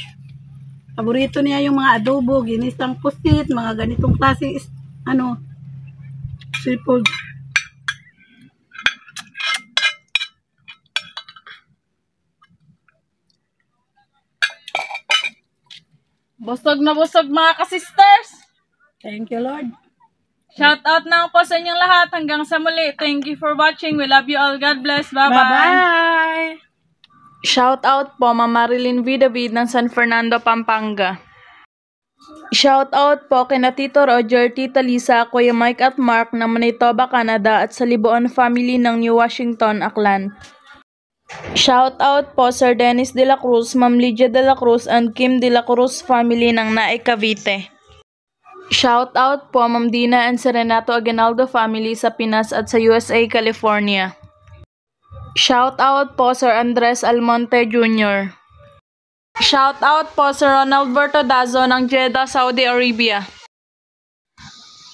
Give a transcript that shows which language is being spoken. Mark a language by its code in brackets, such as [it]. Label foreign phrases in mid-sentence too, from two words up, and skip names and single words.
[tl] Paborito niya yung mga adobo, ginisang pusit, mga ganitong klase, seafood. Busog na busog mga ka-sisters! [en] Thank you, Lord. Shout out [tl] na po sa inyong lahat. Hanggang sa muli. [en] Thank you for watching. We love you all. God bless. Bye-bye. Bye-bye. Shout out [tl] po Mama Marilyn V. David ng San Fernando, Pampanga. [en] Shout out [tl] po kina Tito Roger, Tita Lisa, Kuya Mike at Mark ng Manitoba, Canada at sa Liboon family ng New Washington, Aklan. [en] Shout out [tl] po Sir Dennis de la Cruz, Ma'am Lydia de la Cruz and Kim de la Cruz family ng Nae, Cavite. [en] Shout out [tl] po Ma'am Dina and Serenato Aguinaldo family sa Pinas at sa USA, California. [en] Shout out [tl] po Sir Andres Almonte Jr. [en] Shout out [tl] po Sir Ronald Bertodazo ng Jeddah, Saudi Arabia.